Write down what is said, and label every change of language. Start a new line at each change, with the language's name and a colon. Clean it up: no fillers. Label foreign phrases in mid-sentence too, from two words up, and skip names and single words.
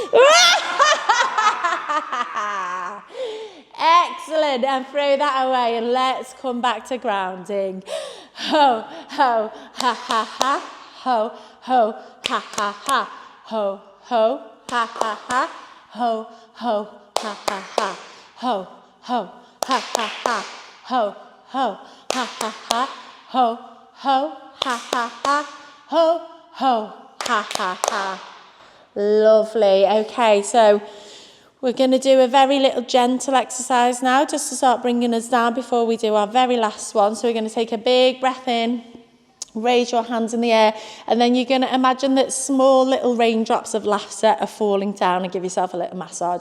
English: Excellent, and throw that away, and let's come back to grounding. Ho, ho, ha, ha, ha. Ho, ho, ha, ha, ha. Ho, ho, ha, ha, ha. Ho, ho, ha, ha, ha. Ho, ho, ha, ha, ha. Ho, ho, ha, ha, ha. Ho, ho, ha, ha, ha. Ho, ho, ha, ha, ha. Lovely. Okay, so we're going to do a very little gentle exercise now, just to start bringing us down before we do our very last one. So we're going to take a big breath in, raise your hands in the air, and then you're going to imagine that small little raindrops of laughter are falling down, and give yourself a little massage.